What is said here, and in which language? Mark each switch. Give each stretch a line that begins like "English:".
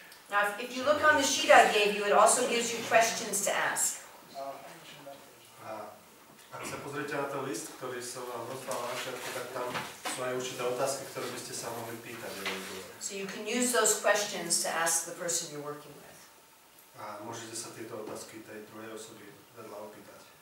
English: Now, if you look on the sheet I gave you, it also gives you questions to ask.
Slovak: Ak sa pozriete na ten list, ktorý som vám rozdal na začiatku, tak tam sú aj určité otázky, ktoré by ste sa mohli pýtať.
English: So you can use those questions to ask the person you're working with.
Slovak: A môžete sa tieto otázky tej druhej osoby vedľa opýtať.